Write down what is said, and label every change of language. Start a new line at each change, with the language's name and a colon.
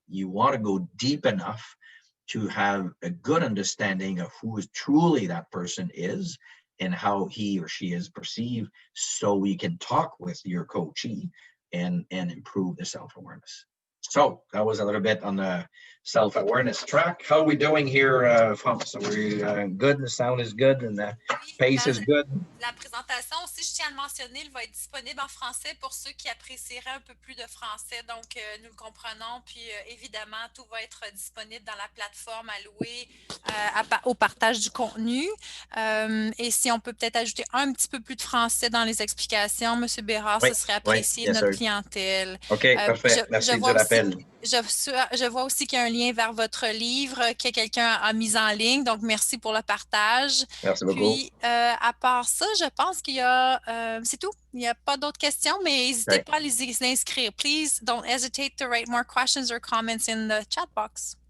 English: You want to go deep enough to have a good understanding of who is truly that person is and how he or she is perceived, so we can talk with your coachee and improve the self-awareness. So that was a little bit on the self-awareness track. How are we doing here, folks? Are we good? The sound is good and the pace is good?
French: La présentation aussi, je tiens à le mentionner, elle va être disponible en français pour ceux qui apprécieraient un peu plus de français. Donc, nous le comprenons. Puis, évidemment, tout va être disponible dans la plateforme allouée au partage du contenu. Et si on peut peut-être ajouter un petit peu plus de français dans les explications, M. Bérard, ce serait apprécié de notre clientèle. OK, parfait. Merci du rappel. Je vois aussi qu'il y a un lien vers votre livre que quelqu'un a mis en ligne. Donc, merci pour le partage. Merci beaucoup. Puis, à part ça, je pense qu'il y a... c'est tout. Il n'y a pas d'autres questions, mais n'hésitez pas à les inscrire.
English: Please don't hesitate to write more questions or comments in the chat box.